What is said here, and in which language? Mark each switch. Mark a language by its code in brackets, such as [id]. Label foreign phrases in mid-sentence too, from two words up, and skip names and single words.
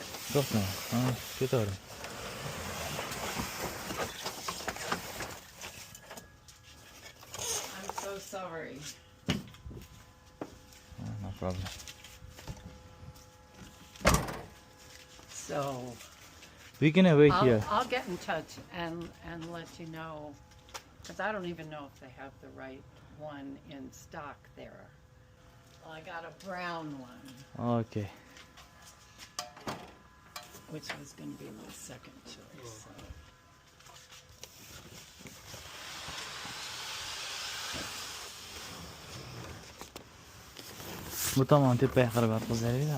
[uz] To'xtang. Ha, ketavering. [en] I'm so sorry. No problem. So We can wait here. I'll get in touch and let you know, because I don't even know if they have the right one in stock there. Well, I got a brown one, Okay. which was going to be my second choice. So. [uz] Bu tomon tepaga qarab yotqizaylik-da.